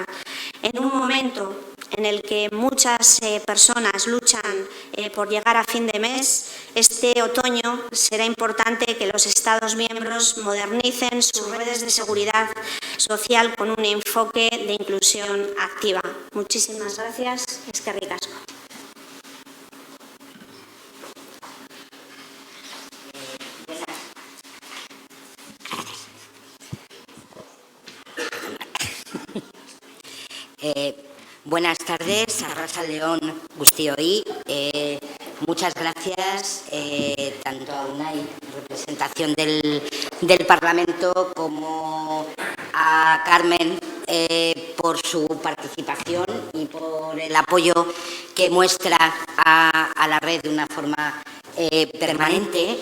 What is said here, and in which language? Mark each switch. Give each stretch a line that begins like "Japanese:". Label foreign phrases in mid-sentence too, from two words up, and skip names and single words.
Spanish: En un momento en el que muchas personas luchan por llegar a fin de mes, este otoño será importante que los Estados miembros modernicen sus redes de seguridad social con un enfoque de inclusión activa. Muchísimas gracias.
Basque: Eskerrik asko.
Spanish: Buenas tardes,
Basque: arratsalde-on guztioi.
Spanish: Muchas gracias tanto a UNAI representación del Parlamento, como a Carmen por su participación y por el apoyo que muestra a la red de una forma permanente.